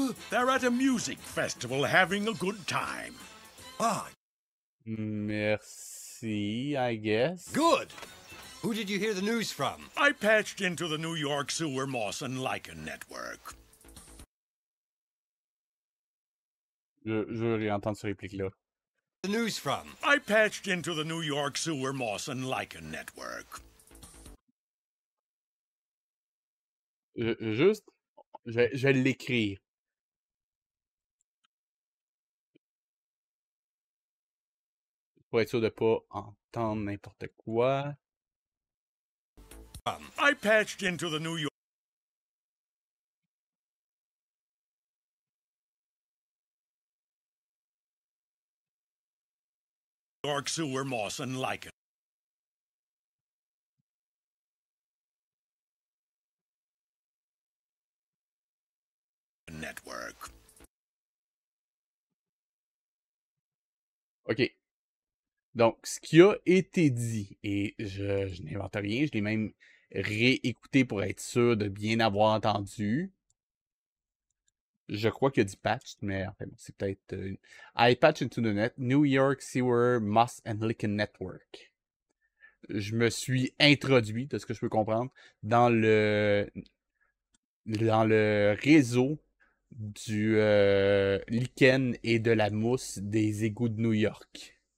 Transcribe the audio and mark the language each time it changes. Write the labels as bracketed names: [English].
[English] They're at a music festival having a good time. Ah, [French] Merci, [English] I guess. good. Who did you hear the news from? I patched into the New York Sewer Moss and Lichen network. [French] Je veux réentendre cette réplique-là. [English] The news from? I patched into the New York Sewer Moss and Lichen network. [French] Juste, je vais l'écrire. Pour être sûr de pas entendre n'importe quoi. I patched into the New York Sewer Moss and Lichen network. OK. Donc, ce qui a été dit, et je n'invente rien, je l'ai même réécouté pour être sûr de bien avoir entendu. Je crois qu'il y a dit patch, mais enfin, c'est peut-être... [English] I patch into the net, New York Sewer Moss and Lichen Network. [French] Je me suis introduit, de ce que je peux comprendre, dans le réseau du lichen et de la mousse des égouts de New York.